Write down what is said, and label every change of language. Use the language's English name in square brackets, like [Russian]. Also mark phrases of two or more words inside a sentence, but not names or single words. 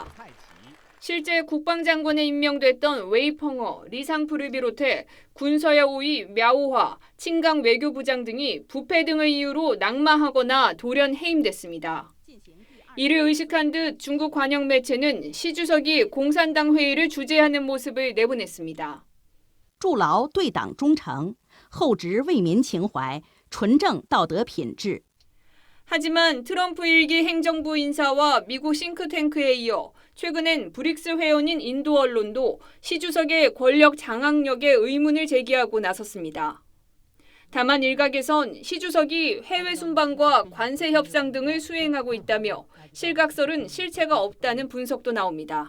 [Korean] 실제 국방장관에 임명됐던 웨이펑어, 리상프를 비롯해 군서야 5위 묘화, 친강 외교부장 등이 부패 등을 이유로 낙마하거나 돌연 해임됐습니다. 이를 의식한 듯 중국 관영 매체는 시 주석이 공산당 회의를 주재하는 모습을 내보냈습니다. [Chinese] 筑牢对党忠诚，厚植为民情怀，纯正道德品质。 [Korean] 하지만 트럼프 1기 행정부 인사와 미국 싱크탱크에 이어 최근엔 브릭스 회원인 인도 언론도 시 주석의 권력 장악력에 의문을 제기하고 나섰습니다. 다만 일각에선 시 주석이 해외 순방과 관세 협상 등을 수행하고 있다며 실각설은 실체가 없다는 분석도 나옵니다.